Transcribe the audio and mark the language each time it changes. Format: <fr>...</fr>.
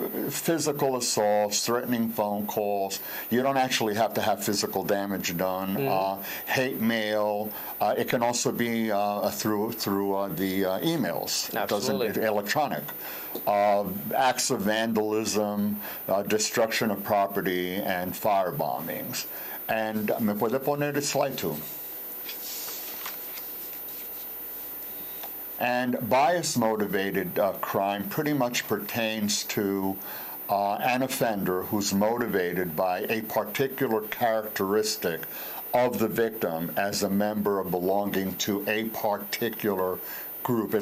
<en>Physical assaults, threatening phone calls. You don't actually have to have physical damage done. Hate mail. It can also be through the emails. Absolutely. Electronic. Acts of vandalism, destruction of property, and fire bombings.</en> <es>And me puede poner el slide 2.</es> <en>And bias-motivated crime pretty much pertains to an offender who's motivated by a particular characteristic of the victim as a member of belonging to a particular group.</en>